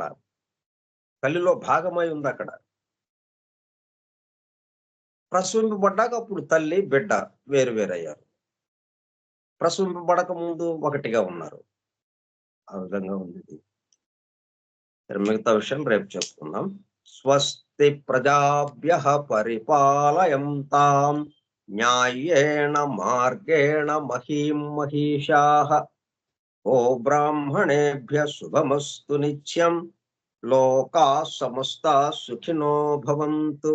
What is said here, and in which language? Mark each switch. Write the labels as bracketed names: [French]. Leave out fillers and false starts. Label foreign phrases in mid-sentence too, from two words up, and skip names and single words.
[Telugu] తల్లిలో భాగమై ఉందక్కడ. ప్రసవింపబడ్డాక అప్పుడు తల్లి, బిడ్డ వేరు వేరయ్యారు. ప్రసవింపబడక ముందు ఒకటిగా ఉన్నారు. ఆ విధంగా ఉంది ఇది. మిగతా విషయం రేపు చెప్పుకుందాం. [Sanskrit] స్వస్తి ప్రజాభ్యః పరిపాలయంతాం న్యాయేణ మార్గేణ మహీం మహీషాః. ఓ బ్రాహ్మణేభ్యః శుభమస్తు నిత్యం. లోకాః సమస్తాః సుఖినో భవంతు.